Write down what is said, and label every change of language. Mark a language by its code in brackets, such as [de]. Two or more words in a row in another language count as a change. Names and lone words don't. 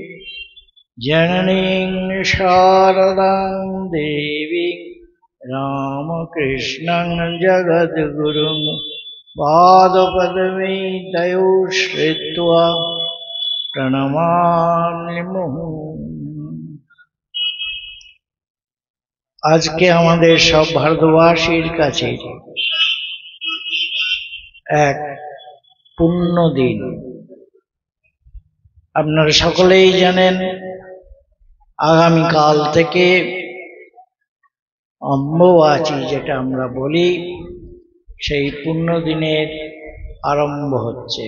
[sa] जननीं शारदां देवीं रामकृष्णं जगद्गुरुं पादपद्मे तयो श्रित्वा प्रणमामि मुहुः। [bn] আজকে আমাদের সব ভারতবাসীর কাছে এক পুণ্য দিন। আপনারা সকলেই জানেন আগামীকাল থেকে অম্বুবাচী যেটা আমরা বলি, সেই পুণ্য দিনের আরম্ভ হচ্ছে।